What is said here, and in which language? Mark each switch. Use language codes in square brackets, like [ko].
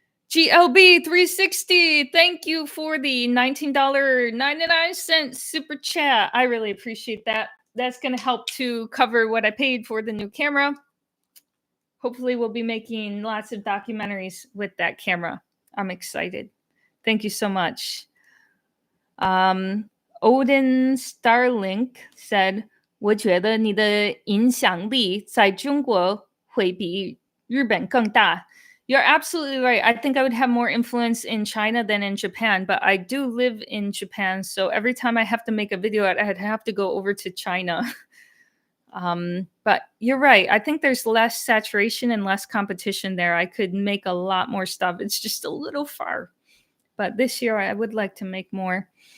[en] GLB360, thank you for the $19.99 super chat. I really appreciate that. That's going to help to cover what I paid for the new camera. Hopefully, we'll be making lots of documentaries with that camera. I'm excited. Thank you so much. Odin Starlink said, [zh] 我觉得你的影响力在中国会比日本更大。 [en] You're absolutely right. I think I would have more influence in China than in Japan, but I do live in Japan. So every time I have to make a video, I'd have to go over to China. But you're right. I think there's less saturation and less competition there. I could make a lot more stuff. It's just a little far. But this year, I would like to make more.